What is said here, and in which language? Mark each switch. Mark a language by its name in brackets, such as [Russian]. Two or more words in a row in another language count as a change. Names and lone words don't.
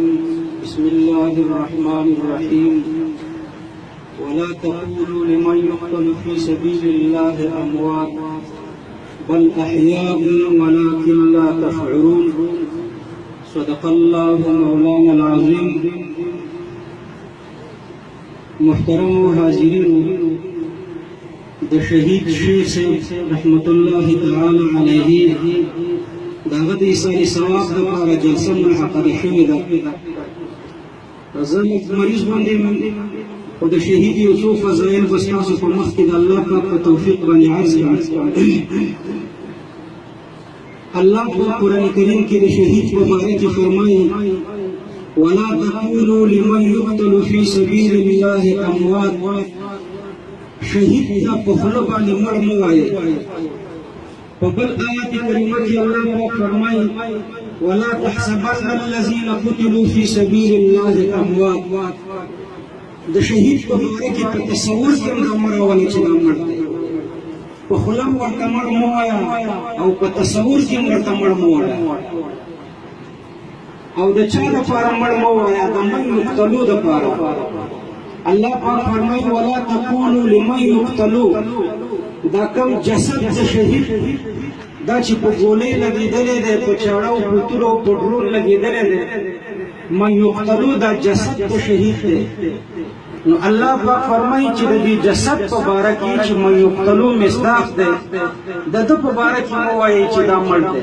[Arabic] بسم الله الرحمن الرحيم. ولا تقولوا لمن يقتل في سبيل الله أموات بل أحياء ولكن لا تشعرون. صدق الله مولانا العظيم. [Pashto] محترم حاضرین، د شهید شیخ صاحب [Arabic] رحمت الله تعالی علیه [Pashto] دغه د ایصال ثواب دپاره جلسه منعقده شوې ده. زه مریض باندې خو د شهید یو څو فضایل به ستاسو په مخ کې د الله پاک په توفیق باندې عرض کړم. الله په قرآن کریم کې د شهید په باره کې فرمایي: [Arabic] ولا تقولوا لمن يقتل في سبيل الله اموات. [Pashto] شهید ته په خوله باندې مړ مه وایئ. په بل آیت کریمه کې الله پاک فرمایي: [Arabic] ولا تحسبن الذين قتلوا في سبيل الله اموات. [Pashto] د شهید په باره کې په تصور کې هم دا مړ راولئ چې دا مړ دی. په خوله ورته مړ مه وایه او په تصور کې هم ورته مړ مه وایه. او د چا دپاره مړ مه وایه؟ د [Arabic] من یقتلو [Pashto] دپاره. الله پاک فرمایي: [Arabic] ولا تقولوا لمن یقتلو. [Pashto] دا کوم جسد د شهید دا چې په ګولۍ لګېدلی دی، په چاړه او په توره او په ډرون لګېدلی دی، [Arabic] من یقتلو [Pashto] دا جسد د شهید دی. نو الله پاک فرمایي چې د دې جسد په باره کې چې [Arabic] من یقتلو [Pashto] مصداق دی، د ده په باره کې مه وایئ چې دا مړ دی.